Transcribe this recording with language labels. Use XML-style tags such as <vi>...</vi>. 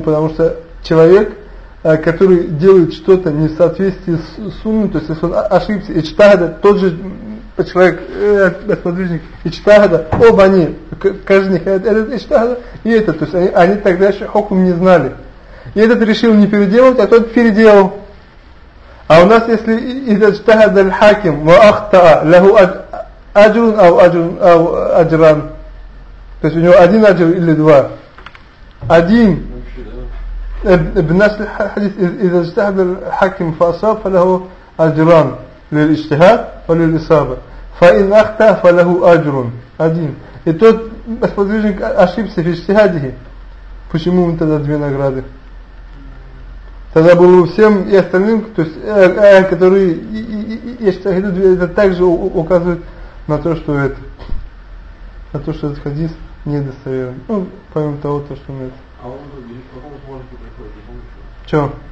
<ru>Потому что человек, который делает что-то не в соответствии с сунной, то есть если он ошибся, и чтагада, тот же человек, сподвижник, и чтагада, оба они, каждый из них, этот и чтагада, и этот, то есть они тогда еще хокум не знали. И этот решил не переделывать, а тот переделал. А у нас, если этот чтагада аль-хаким, ва ахтаа, лаху аджрун, ау аджран, то есть у него один аджр или два. Один.</ru> <ar>بالنسبة للحديث إذا اجتهد الحاكم فأصاب فله أجران للإجتهاد وللإصابة فإن أخطأ فله أجر أدين</ar> <ru>и тот сподвижник ошибся в иштихаде, почему он тогда две награды? Тогда было всем и остальным, то есть которые иштихадут, это также указывает на то, что это на то, что этот хадис недостоверен. Ну, помимо того, то, что он это. А он по какому смысле приходит, помнишь? Чего?</ru>